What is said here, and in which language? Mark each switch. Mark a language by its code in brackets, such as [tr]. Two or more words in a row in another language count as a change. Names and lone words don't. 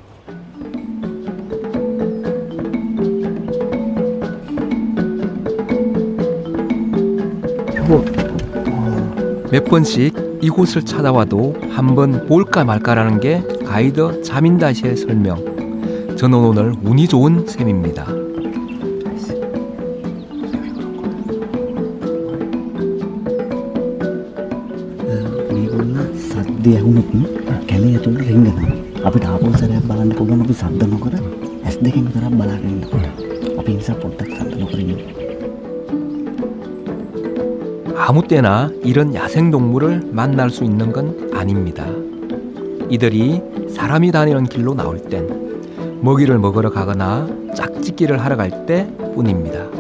[ko] 몇 번씩 이곳을 찾아와도 한번 볼까 말까라는 게 가이드 자민다 씨의 설명. 저는 오늘 운이 좋은 셈입니다. [si] සද්දය ඇහුනොත් කැලේ ඇතුළට රිංගනවා. අපිට ආපහු සැරයක් බලන්න පුළුවන් අපි සද්ද නොකර ඇස් දෙකෙන් විතරක් බලාගෙන ඉන්නකොට. අපි ඒ නිසා පොඩ්ඩක් සද්ද නොකර ඉන්න. [ko] 아무 때나 이런 야생동물을 만날 수 있는 건 아닙니다. 이들이 사람이 다니는 길로 나올 땐, 먹이를 먹으러 가거나 짝짓기를 하러 갈 때 뿐입니다.